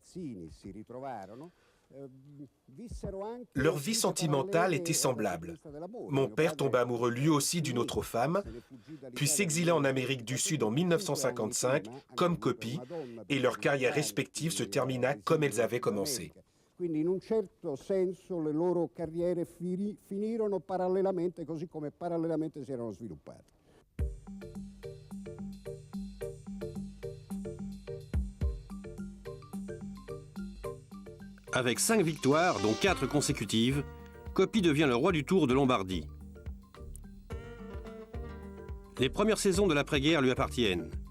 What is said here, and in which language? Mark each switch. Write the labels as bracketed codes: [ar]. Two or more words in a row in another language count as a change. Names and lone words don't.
[fr] Leur vie sentimentale était semblable. Mon père tomba amoureux lui aussi d'une autre femme, puis s'exila en Amérique du Sud en 1955, comme Coppi, et leur carrière respective se termina comme elles avaient commencé. [it] Quindi in un certo senso le loro carriere finirono parallelamente, così come parallelamente si erano sviluppate. [fr] Avec 5 victoires, dont 4 consécutives, Coppi devient le roi du Tour de Lombardie. Les premières saisons de l'après-guerre lui appartiennent.